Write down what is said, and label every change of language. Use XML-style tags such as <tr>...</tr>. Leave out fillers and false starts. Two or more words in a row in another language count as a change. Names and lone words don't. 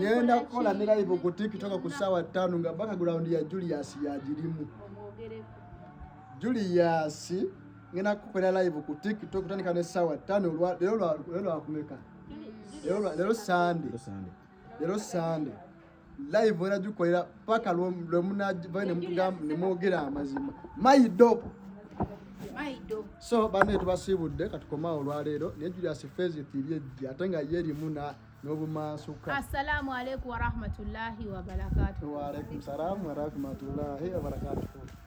<lg>ngenda kukola ne live ku TikTok ku sawa 5 nga background ya Julius yagirimu Julius ngenda kukola live ku TikTok kutandika ne sawa 5 lero akumeka lero</lg> <en>Sunday live</en> <lg>era jukolera paka lwe munavane mugamba ne mwogera amazima maido so bane tubasibudde katukoma olwaleero ne Julius Phase 3 ejja ate nga yeri muna n'obumansuka.</lg> <ar>السلام عليكم ورحمة الله وبركاته. وعليكم السلام ورحمة الله وبركاته.</ar>